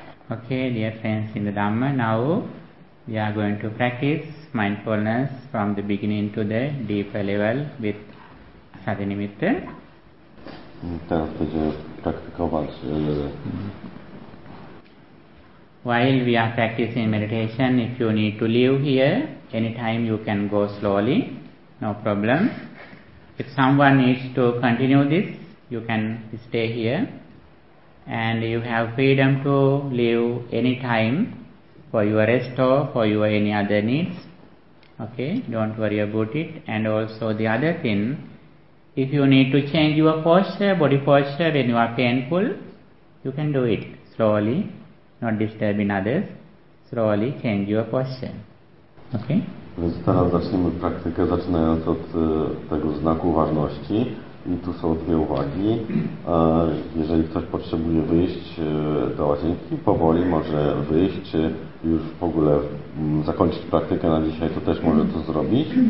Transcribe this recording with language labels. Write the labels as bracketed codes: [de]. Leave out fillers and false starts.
[en] Okay, dear friends in the Dhamma, now we are going to practice mindfulness from the beginning to the deeper level with sati nimitta. [pl] Teraz będziemy praktykować. [en] While we are practicing meditation, if you need to leave here, anytime you can go slowly, no problem. If someone needs to continue this, you can stay here. And you have freedom to leave any time for your rest or for your any other needs. Okay, don't worry about it. And also the other thing, if you need to change your posture, body posture, when you are painful, you can do it slowly, not disturbing others. Slowly change your posture. Okay? [pl] Więc teraz zaczniemy praktykę, zaczynając od tego znaku uważności. I tu są dwie uwagi. Jeżeli ktoś potrzebuje wyjść do łazienki, powoli może wyjść, czy już w ogóle zakończyć praktykę na dzisiaj, to też może to zrobić.